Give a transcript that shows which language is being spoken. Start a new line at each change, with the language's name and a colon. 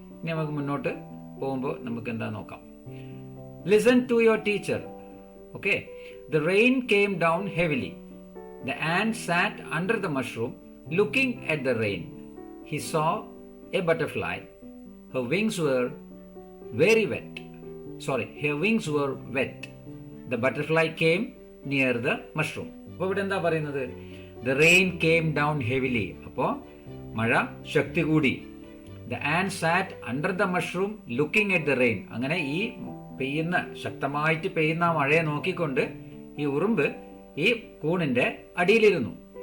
Malayalam: ഇനി നമുക്ക് മുന്നോട്ട് പോകുമ്പോൾ നമുക്ക് എന്താ നോക്കാം.
English: Listen to your teacher. Okay, the rain came down heavily. The ant sat under the mushroom looking at the rain. He saw a butterfly. Her wings were very wet. Sorry, her wings were wet. The butterfly came near the mushroom.
Malayalam: അപ്പോൾ ഇവിടെ എന്താ പറയുന്നത്?
English: The rain came down heavily.
Malayalam: അപ്പോൾ മഴ ശക്തി കൂടി.
English: The ant sat under the mushroom looking at the rain.
Malayalam: അങ്ങനെ ഈ ശക്തമായിട്ട് പെയ്യുന്ന മഴയെ നോക്കിക്കൊണ്ട് ഈ ഉറുമ്പ് ഈ കൂണിന്റെ അടിയിലിരുന്നു.